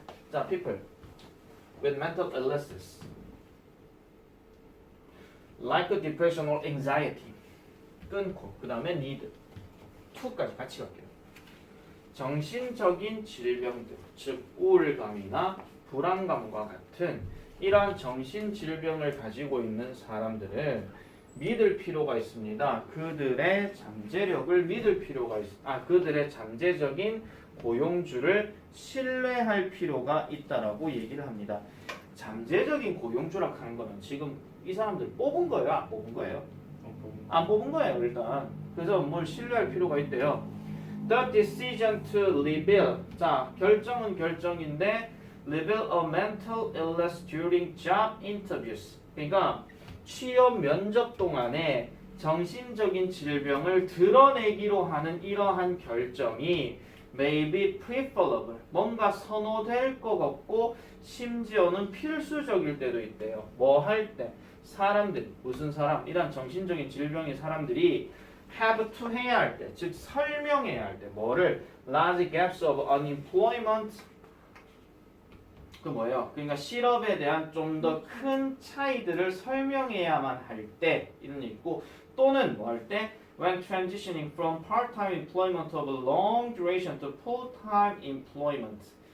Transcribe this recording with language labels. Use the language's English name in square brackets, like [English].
[English] 자, people with mental illnesses like depression or anxiety [Korean] 끊고 그 다음에 need 2까지 같이 갈게요. 정신적인 질병들, 즉 우울감이나 불안감과 같은 이러한 정신질병을 가지고 있는 사람들은 믿을 필요가 있습니다. 그들의 잠재력을 믿을 필요가 그들의 잠재적인 고용주를 신뢰할 필요가 있다라고 얘기를 합니다. 잠재적인 고용주라 하는 거는 지금 이 사람들 뽑은 거예요? 안 뽑은 거예요? 안 뽑은 거예요, 일단. 그래서 뭘 신뢰할 필요가 있대요. [English] The decision to reveal. 자, [Korean] 결정은 결정인데 [English] reveal a mental illness during job interviews. [Korean] 그러니까 취업 면접 동안에 정신적인 질병을 드러내기로 하는 이러한 결정이 [English] may be preferable. [Korean] 뭔가 선호될 것 같고 심지어는 필수적일 때도 있대요. 뭐 할 때? 사람들, 무슨 사람? 이런 정신적인 질병의 사람들이 [English] have to [Korean] 해야 할 때, 즉 설명해야 할 때 뭐를? [English] large gaps of unemployment. [Korean] 그 뭐예요? 그러니까 실업에 대한 좀 더 큰 차이들을 설명해야만 할 때 이런 게 있고 또는 뭐 할 때? [English] when transitioning from part-time employment of a long duration to full-time employment.